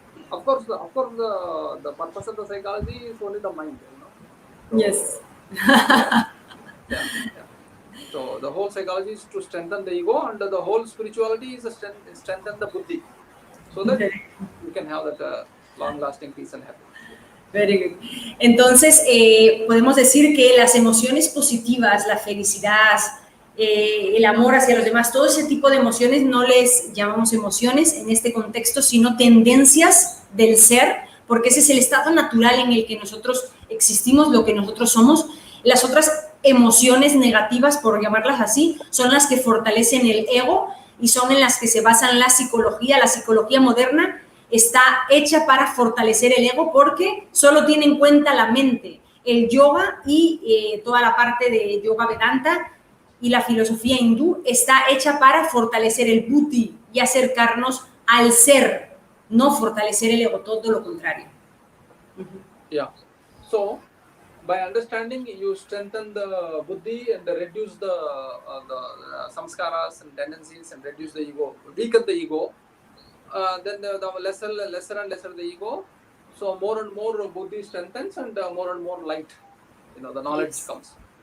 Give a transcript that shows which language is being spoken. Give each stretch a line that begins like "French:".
English: Of course, the purpose of the psychology is only the mind, So, Yes. yeah. So the whole psychology is to strengthen the ego, and the whole spirituality is to strengthen the buddhi, so that you can have that long-lasting peace and happiness. Very good.
Spanish: Entonces, podemos decir que las emociones positivas, la felicidad, el amor hacia los demás, todo ese tipo de emociones no les llamamos emociones en este contexto, sino tendencias del ser, porque ese es el estado natural en el que nosotros existimos, lo que nosotros somos. Las otras emociones negativas, por llamarlas así, son las que fortalecen el ego y son en las que se basa la psicología moderna. Está hecha para fortalecer el ego porque solo tiene en cuenta la mente. El yoga y toda la parte de yoga Vedanta y la filosofía hindú está hecha para fortalecer el buddhi y acercarnos al ser, no fortalecer el ego, todo lo contrario.
English: Yeah. So, by understanding, you strengthen the buddhi and reduce the samskaras and tendencies and reduce the ego, weaken the ego. Then the lesser and lesser the ego, so more and more buddhi strengthens, and more and more light, the knowledge comes,